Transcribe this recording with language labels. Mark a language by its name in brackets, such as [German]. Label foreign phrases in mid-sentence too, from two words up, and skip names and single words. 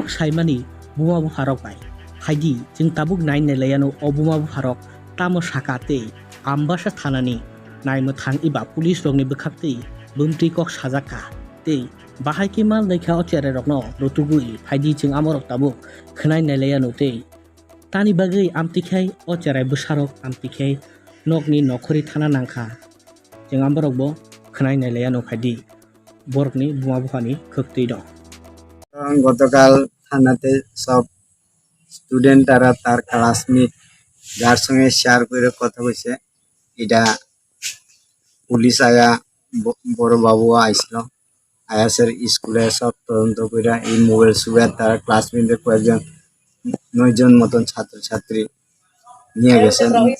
[Kok Borok] saimani buma bupharok bai haidi chwng tabuk nainai layano o buma bupharok tamo saka tei ambasa thanani naimwthang iba pulis rokni bwkhaktwi bumtwi kok sajaka tei bahai ki mal naikha o cherairokno rutugui haidi chwng amorok tabuk khwnai nailaiano tei tani bagui amtikhai o cherai bwsarok amtikhai nokni nokhori thana nangkha chwng amborokbo khwnai nailaiano haidi borokni buma buphani khwktwi dong [Bangla] গতকাল থানাতে সব স্টুডেন্ট তারা তার ক্লাসমেট যার সঙ্গে শেয়ার করে কথা কইছে এটা পুলিশ আয়া বড় বাবু আইছিল আয়াসের স্কুলে সব তদন্ত করে এই মোবাইল সুবিধা তারা ক্লাসমেটের কয়েকজন 9 জন মতন ছাত্রছাত্রী নিয়ে গেছেন